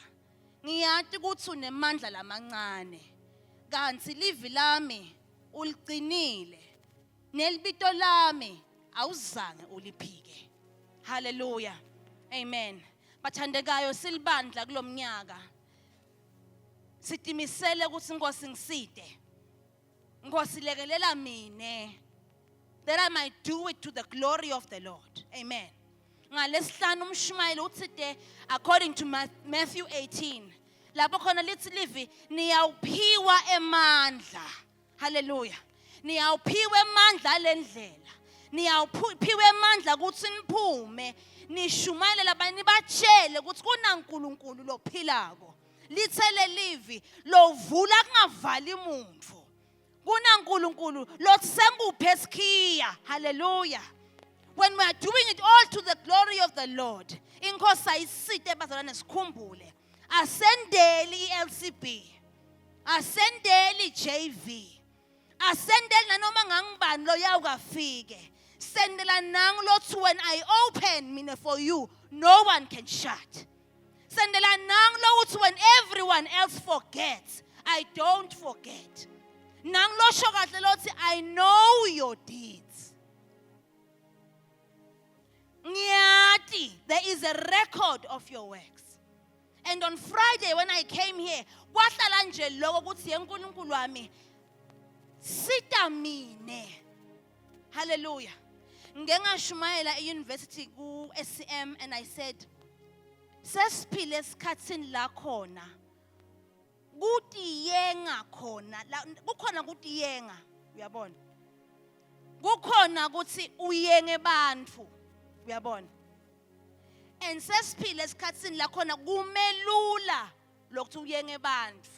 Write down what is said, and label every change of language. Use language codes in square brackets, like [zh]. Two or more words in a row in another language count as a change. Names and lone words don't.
[ss] Ngiyati ukuthi unemandla lamancane, kanti livi lami uliqinile, nelibito lami awuzange uliphike. Hallelujah. Amen. Bathandekayo silibandla kulomnyaka. Sitimisele ukuthi Nkosi ngiside. Nkosi lekelela mine, [en] that I might do it to the glory of the Lord. Amen. [ss] Ngalesihlanu umshumayeli uthi [en] according to Matthew 18 [ss] lapho khona lithi livi niyawuphiwa emandla. Hallelujah. Niyawuphiwa emandla lendlela, niyawuphiwa emandla ukuthi niphume nishumayele labanye batshele ukuthi kunaNkulunkulu lophilako, lithele livi lovula kungavali umuntu, kunaNkulunkulu lothi senguphe isikhiya. [en] Hallelujah. When we are doing it all to the glory of the Lord, [ss] inkosi ayisite bazalwane sikhumbule, asendeli LCB, asendeli JV, asendeli nanoma ngangibani lo yawukafike, sendela nangu lothi [en] when I open [ss] mina [en] for you, no one can shut. [ss] Sendela nangu lothi [en] when everyone else forgets, I don't forget. [ss] Nangu lo shokahle lothi [en] I know your deeds. There is a record of your works. And on Friday when I came here, [ss] kwahlala nje lokho ukuthi yeNkulunkulu wami sita mine. Hallelujah. Ngeke ngashumayela euniversity ku SCM [en] and I said, [ss] sesiphile esikhatsini la khona kuthi yenga khona, kukhona kuthi yenga, uyabona? Kukhona ukuthi uyenge bantfu. Uyabona? And sesiphile esikhatsini la khona kumelula lokhu uye ngebantfu.